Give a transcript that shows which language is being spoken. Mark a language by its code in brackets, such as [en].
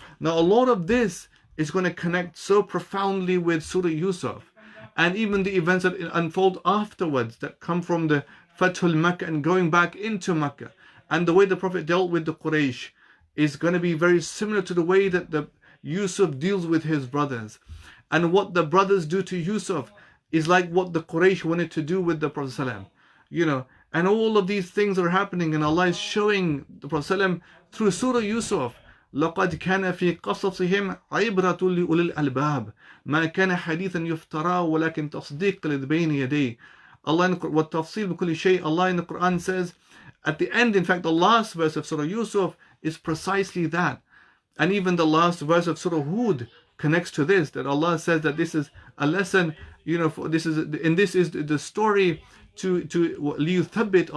[en] Now, a lot of this is going to connect so profoundly with Surah Yusuf, and even the events that unfold afterwards that come from the Fathul Makkah and going back into Makkah, and the way the Prophet dealt with the Quraysh is going to be very similar to the way that the Yusuf deals with his brothers. And what the brothers do to Yusuf is like what the Quraysh wanted to do with the Prophet ﷺ. And all of these things are happening, and Allah is showing the Prophet ﷺ through Surah Yusuf, [ar] لَقَدْ كَانَ فِي قَصَصِهِمْ عِبْرَةٌ لِأُولِي الْأَلْبَابِ مَا كَانَ حَدِيثًا يُفْتَرَى وَلَكِنْ تَصْدِيقَ الَّذِي بَيْنَ يَدَيْهِ. [en] Allah in [ar] وَالتَّفْصِيلُ بِكُلِّ شَيْءٍ. [en] Allah in the Quran says, at the end, in fact, the last verse of Surah Yusuf is precisely that. And even the last verse of Surah Hud connects to this, that Allah says that this is a lesson, this is the story to liyuthabbit.